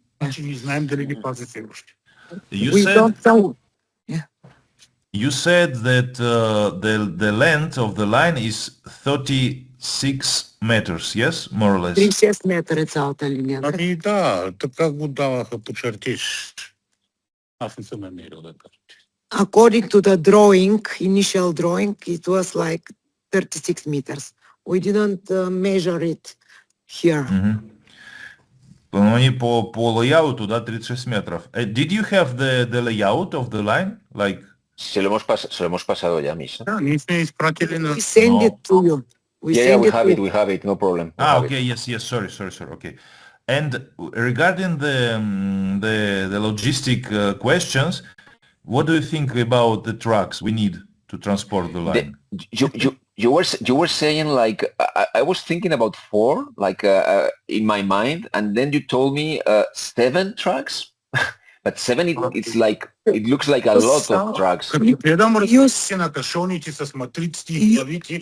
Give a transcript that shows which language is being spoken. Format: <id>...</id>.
<bg>Значи не знаем дали ги пазят още.</bg> <en>We don't know. You said that the length of the line is 36 meters, yes, more or less.</en> <bg>36 метра е цялата линия. Ами да, така го даваха по чертеж. Аз не съм намерил да кажа.</bg> <en>According to the drawing, initial drawing, it was like 36 meters. We didn't measure it here.</en> <ru>Ну, они по layout, да, 36 метров.</ru> <en>Did you have the layout of the line? Like...</en> <es>Se lo hemos pasado ya, Misha.</es> <bg>Да, ние сме изпратили на...</bg> <en>We send it to you. We have it, no problem. Okay, yes, sorry, okay. And regarding the logistic questions, what do you think about the trucks we need to transport the line? You were saying like I was thinking about 4 like in my mind, and then you told me 7 trucks. But 7, it's like, it looks like a lot of trucks.</en> <bg>Като гледам разписи на кашоните с матриците и главите...</bg>